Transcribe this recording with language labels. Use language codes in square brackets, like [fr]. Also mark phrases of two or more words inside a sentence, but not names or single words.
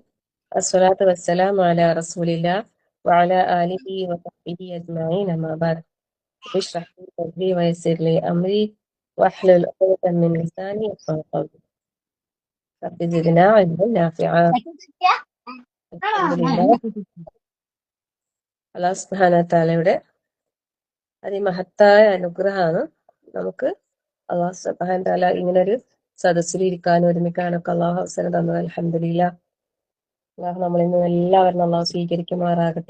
[ar] الصلاة والسلام على رسول الله وعلى آله وصحبه أجمعين. أما بعد، اشرح لي صدري ويسر لي أمري واحلل عقدة من لساني يفقهوا قولي. رب زدنا علما نافعا. الحمد لله. الله سبحانه وتعالى [ml] അതിമഹത്തായ അനുഗ്രഹമാണ് നമുക്ക് [ar] الله سبحانه وتعالى [ml] ഇങ്ങനൊരു സദസ്സിൽ ഇരിക്കാനും ഒരുമിക്കാനൊക്കെ അള്ളാഹു അവസരം തന്നത്. [ar] الحمد لله. [ml] അള്ളാഹു നമ്മളിൽ നിന്ന് എല്ലാവരും അള്ളാഹു സ്വീകരിക്കുമാറാകട്ടെ.